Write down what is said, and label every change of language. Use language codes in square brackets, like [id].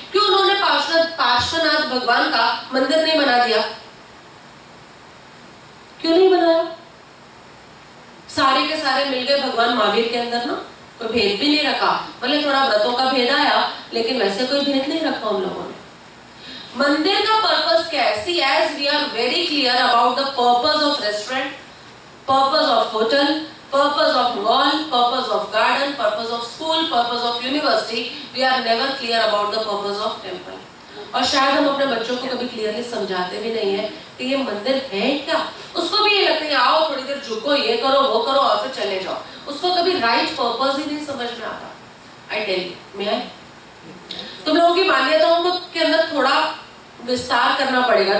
[hi] क्यों उन्होंने पार्श्वनाथ भगवान का मंदिर नहीं बना दिया? क्यों नहीं बनाया? सारे के सारे मिल गए भगवान महावीर के अंदर ना, कोई भेद भी नहीं रखा। भले थोड़ा व्रतों का भेद आया, लेकिन वैसे कोई भेद नहीं रखा उन लोगों ने। मंदिर का पर्पस क्या है? [en] See, as we are very clear about the purpose of restaurant, purpose of hotel, Purpose of mall, purpose of garden, purpose of school, purpose of university, we are never clear about the purpose of temple. [hi] और शायद हम अपने बच्चों को कभी clearly समझाते भी नहीं है कि ये मंदिर है क्या। उसको भी ये लगता है आओ थोड़ी देर झुको, ये करो वो करो और फिर चले जाओ। उसको कभी राइट पर्पस ही नहीं समझ में आता। [en] I tell you, [hi] मैं तुम लोगों की मान्यताओं को के अंदर थोड़ा विस्तार करना पड़ेगा।